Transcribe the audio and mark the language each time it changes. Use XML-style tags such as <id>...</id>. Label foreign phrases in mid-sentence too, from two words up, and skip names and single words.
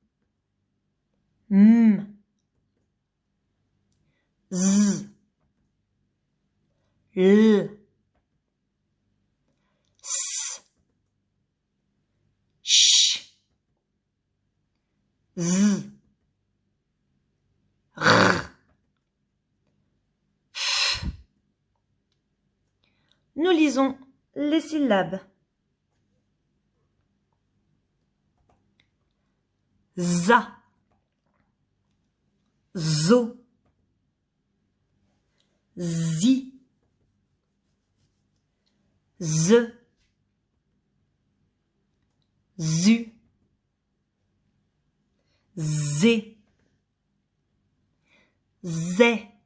<fr>M, Z, L, S, Ch, Z, R, F. Nous lisons les syllabes. Za, Zo, Zi, Z, Zu, Zé, Zé,</fr>